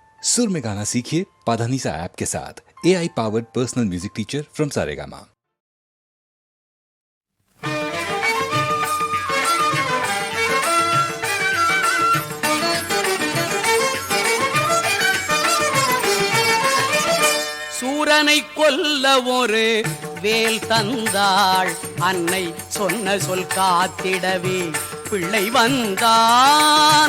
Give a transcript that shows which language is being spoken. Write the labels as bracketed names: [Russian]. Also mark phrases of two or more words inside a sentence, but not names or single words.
[Hindi] सुर में गाना सीखिए पाधानीसा ऐप के साथ। [English] AI powered personal music teacher from Saregama. [Tamil] சூரனை கொல்ல ஒரு வேல் தந்தாள் அன்னை சொன்ன சொல் காத்திடவே பிள்ளை வந்தான்.